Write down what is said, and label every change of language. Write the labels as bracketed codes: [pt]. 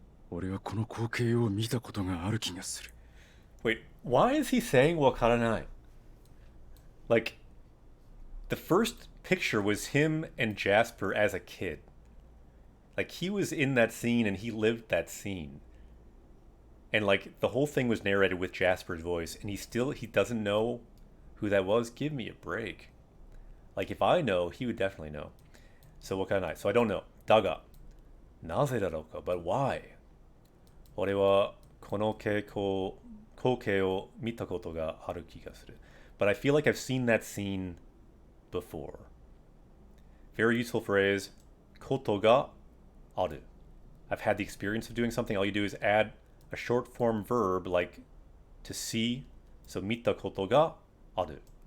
[ja] 俺はこの光景を見たことがある気がする。 [en] Wait, why is he saying Wakaranai? Like, the first picture was him and Jasper as a kid. Like, he was in that scene and he lived that scene. And, like, the whole thing was narrated with Jasper's voice, and he doesn't know who that was. Give me a break. Like, if I know, he would definitely know. So, Wakaranai. So, I don't know. [ja] Daga. Naze darouka? [en] But why? [ja] 俺はこの光景を見たことがある気がする. [en] But I feel like I've seen that scene before. Very useful phrase. ことがある. I've had the experience of doing something. All you do is add a short form verb like to see. [ja] So 見たことがある.